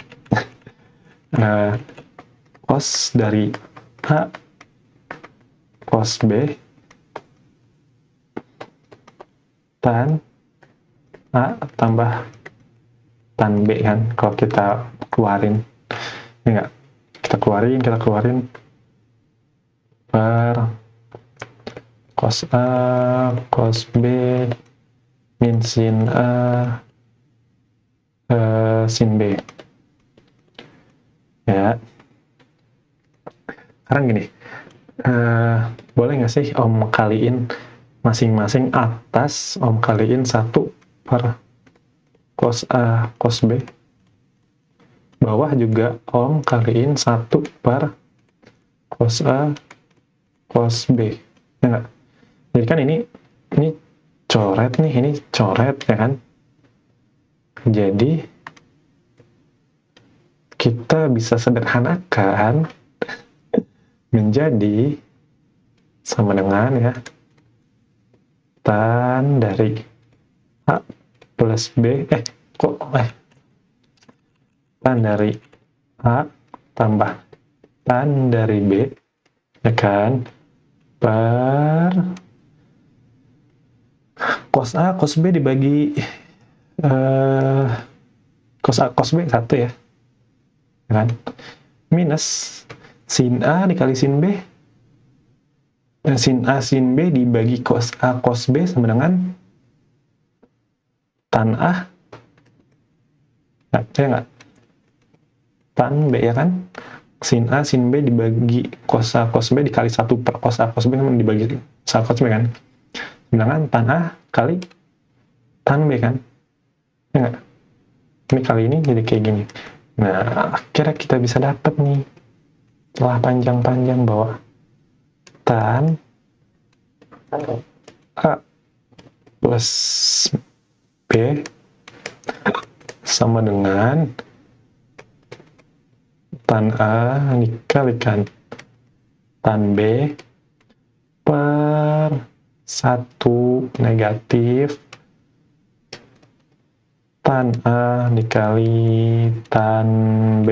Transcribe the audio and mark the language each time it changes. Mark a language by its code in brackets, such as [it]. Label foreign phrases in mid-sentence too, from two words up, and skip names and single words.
[id] cos dari A cos B tan A tambah tan B kan, kalau kita keluarin ini enggak, kita keluarin per cos A cos B min sin A sin B ya. Sekarang gini, boleh nggak sih Om kaliin masing-masing atas, Om kaliin 1 per cos A cos B, bawah juga Om kaliin 1 per cos A cos B. Ya nggak? Jadi kan ini coret nih, ini coret ya kan? Jadi kita bisa sederhanakan menjadi sama dengan ya tan dari A plus B, tan dari A tambah tan dari B, ya kan, per cos A, cos B dibagi cos A, cos B 1 ya kan, minus sin A dikali sin B, sin A, sin B dibagi cos A, cos B sama dengan tan A, ya nggak? Tan B ya kan? Sin A, sin B dibagi cos A, cos B dikali 1 per cos A, cos B dibagi cos A, cos B kan? Sedangkan tan A kali tan B kan? Ya nggak? Ini kali ini jadi kayak gini. Nah, akhirnya kita bisa dapat nih, setelah panjang-panjang bahwa tan A plus B sama dengan tan A dikalikan tan B per 1 negatif tan A dikali tan B.